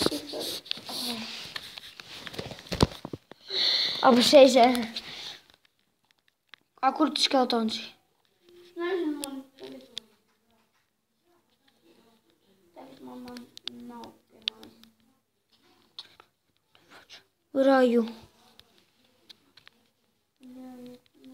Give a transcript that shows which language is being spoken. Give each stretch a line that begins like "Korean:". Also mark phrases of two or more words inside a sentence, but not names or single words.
Latvian: Apšeizē. Kur tas skeletons? Nezinu, man tagad man nav pie mājas.
English: Where are you?
Latvian: Jā, jā.